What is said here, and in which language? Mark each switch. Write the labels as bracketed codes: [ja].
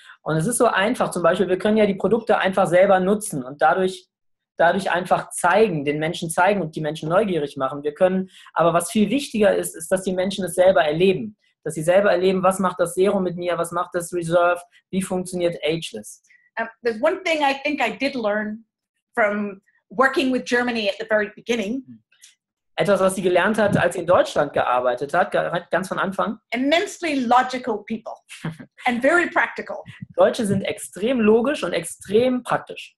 [de] Und es ist so einfach. Zum Beispiel, wir können ja die Produkte einfach selber nutzen und dadurch einfach zeigen, den Menschen zeigen und die Menschen neugierig machen. Wir können, aber was viel wichtiger ist, ist, dass die Menschen es selber erleben. Dass sie selber erleben, was macht das Serum mit mir, was macht das Reserve, wie funktioniert Ageless. [en] There's one thing I think I did learn from working with Germany at the very beginning. [de] Etwas, was sie gelernt hat, als sie in Deutschland gearbeitet hat, ganz von Anfang. [en] Immensely logical people and very practical. [de] Deutsche sind extrem logisch und extrem praktisch.